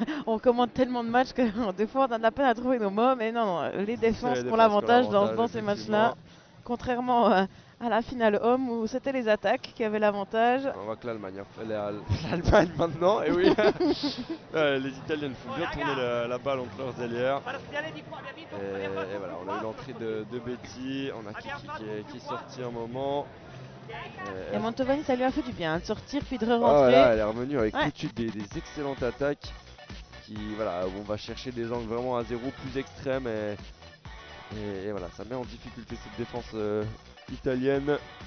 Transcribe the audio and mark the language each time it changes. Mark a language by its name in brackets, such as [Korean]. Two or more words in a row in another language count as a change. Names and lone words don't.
[French] On commande tellement de matchs que des fois on en a peine à trouver nos mots, mais non, non, les c'est défenses les qui ont défenses qui ont l'avantage l'avantage, dans ces matchs-là. effectivement. Contrairement à la finale homme où c'était les attaques qui avaient l'avantage. On voit que l'Allemagne, l'Allemagne maintenant, et oui. Les Italiennes font bien tourner la balle entre leurs ailières. [Italian] Parziale di qua, abbiamo vinto, abbiamo [French] Et [Italian] fatto [French] voilà, [Italian] più [French] on a eu 4 l'entrée [Italian] così. [French] de Betty, on a Kiki qui est sorti un moment. Et Mantovani, ça lui a fait du bien de sortir puis de Ah re-rentrer. là, elle est revenue avec Ouais. tout de suite des excellentes attaques. Voilà, où on va chercher des angles vraiment à zéro plus extrêmes. Et voilà, ça met en difficulté cette défense italienne.